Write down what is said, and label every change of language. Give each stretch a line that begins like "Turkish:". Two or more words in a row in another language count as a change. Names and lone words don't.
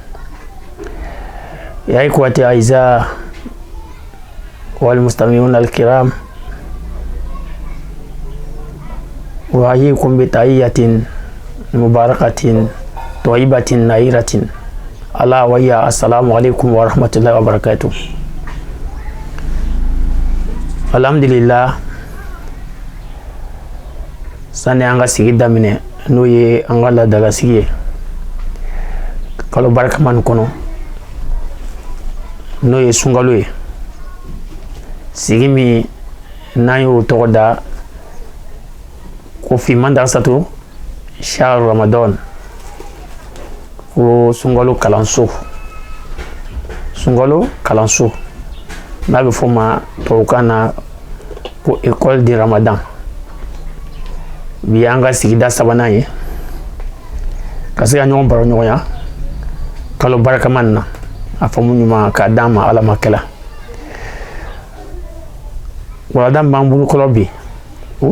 Arabic: يا إخوتي الأعزاء والمستمعون الكرام أحييكم بتحية مباركة طيبة نيرة ألا وهي السلام عليكم ورحمة الله وبركاته. الحمد لله
Bambara: sani an ka sigi daminɛ n'o ye an ka ladala sigi ye kalo barikaman kɔnɔ n'o ye sunkalo ye sigi min n'an y'o tɔgɔ da ko
Arabic: في مدرسة شهر رمضان
Bambara: ko sunkalo kalanso n'a bɛ fɔ ma tubabukan na ko
French: école de ramadan.
Bambara: Bi an ka sigida sabanan ye ka se ka ɲɔgɔn baro ɲɔgɔn ya kalo barikaman na a faamu ɲuman k'a d'an ma ala ma kɛla walada b'an bolo kɔrɔ bi o